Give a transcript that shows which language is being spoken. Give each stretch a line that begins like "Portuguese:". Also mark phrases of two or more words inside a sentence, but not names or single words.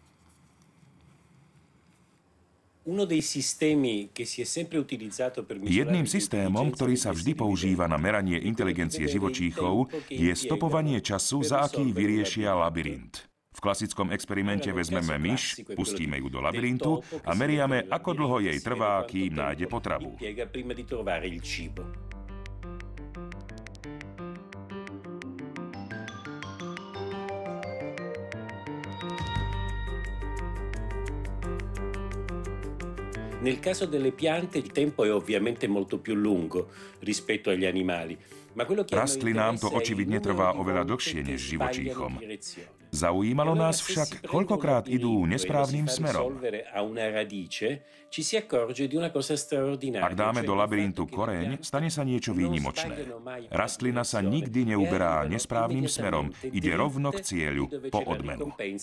Slovak: Jedným systémom, ktorý sa vždy používa na meranie inteligencie živočíchov, je stopovanie času, za aký vyriešia labyrint. V klasickom experimente vezmeme myš, pustíme ju do labyrintu a meriame, ako dlho jej trvá, kým nájde potravu.
Italian: Nel caso delle piante il tempo è ovviamente molto più lungo rispetto agli animali.
Slovak: Rastlinám to očividne trvá oveľa dlhšie než živočíchom. Zaujímalo nás však, koľkokrát idú nesprávnym smerom. Ak dáme do labyrintu koreň, stane sa niečo výnimočné. Rastlina sa nikdy neuberá nesprávnym smerom, ide rovno k cieľu, po odmenu.